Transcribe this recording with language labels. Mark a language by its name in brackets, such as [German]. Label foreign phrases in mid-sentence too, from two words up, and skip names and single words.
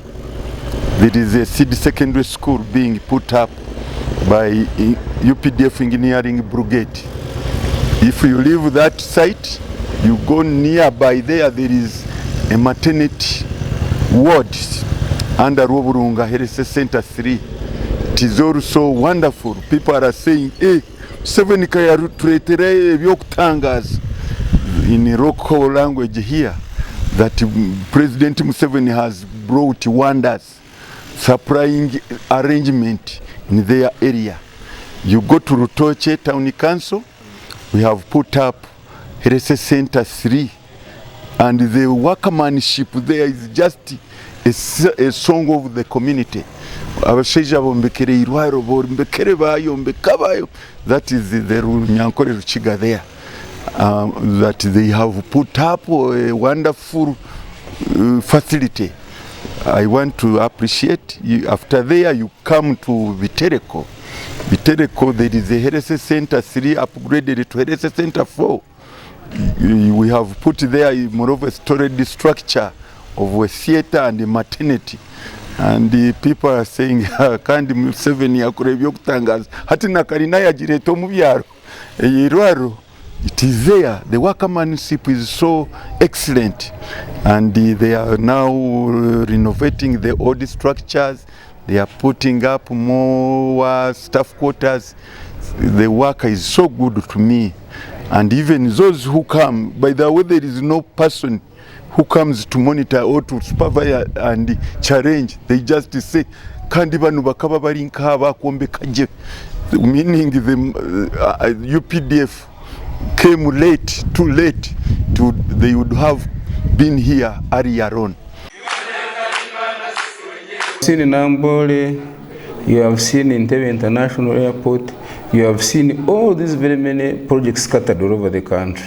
[English] There is a seed secondary school being put up by UPDF Engineering Brigade. If you leave that site, you go nearby there is a maternity ward under Rwoburunga Health Center 3. It is also wonderful. People are saying, [Nyankole] hey, Museveni kayatuleetera ebyokutangaza [English] in local language here, that President Museveni has brought wonders, supplying arrangement in their area. You go to Rutoche Town Council, we have put up Health Center 3, and the workmanship there is just a song of the community. [Nyankole] Abashaija bombekere irwaro bombekere bayombeka bayo. [English] That is the Nyankore Ruchiga there, that they have put up a wonderful facility. I want to appreciate you. After there, you come to Bitereko. Bitereko, there is a Health Center 3 upgraded to Health Center 4. We have put there, moreover, storage structure of a theater and a maternity. And the people are saying, [Nyankole] kandi Museveni akora ebyokutangaza hati nakalina yagireeta omu byaro eyirwaro. [English] It is there. The workmanship is so excellent, and they are now renovating the old structures. They are putting up more staff quarters. The work is so good to me, and even those who come, by the way, there is no person who comes to monitor or to supervise and challenge. They just say, [Nyankole] kandi banu bakaba bari nkaba kwombeka je, [English] meaning the UPDF came late, too late, they would have been here earlier on. Seen in Ambole, you have seen in Entebbe International Airport, you have seen all these very many projects scattered all over the country.